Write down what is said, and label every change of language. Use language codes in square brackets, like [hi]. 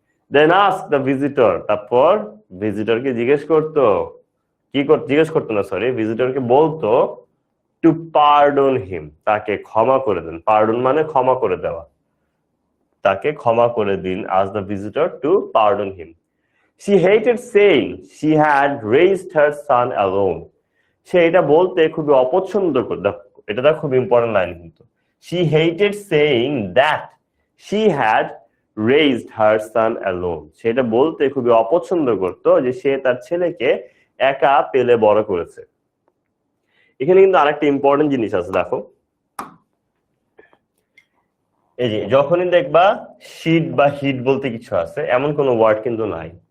[en] then ask the visitor, [bn] তারপর ভিজিটরকে জিজ্ঞেস করতো, কি জিজ্ঞেস করতো না, সরি, ভিজিটরকে বলতো [en] to pardon him, [bn] তাকে ক্ষমা করে দেন। পার্ডন মানে ক্ষমা করে দেওয়া, তাকে ক্ষমা করে দিন। [en] Ask the visitor to pardon him. She hated saying she had raised her son alone. [bn] সে এটা বলতে খুবই অপছন্দ করতো, এটা খুব ইম্পর্টেন্ট লাইন কিন্তু। [en] She hated saying that she had raised her son alone. [bn] সেটা বলতে খুবই অপছন্দ করতো যে সে তার ছেলেকে একা পেলে বড় করেছে। এখানে কিন্তু আরেকটা ইম্পর্টেন্ট জিনিস আছে, দেখো, এই যে যখনই দেখবা শীট বা হিট বলতে কিছু আছে, এমন কোনো ওয়ার্ড কিন্তু নাই।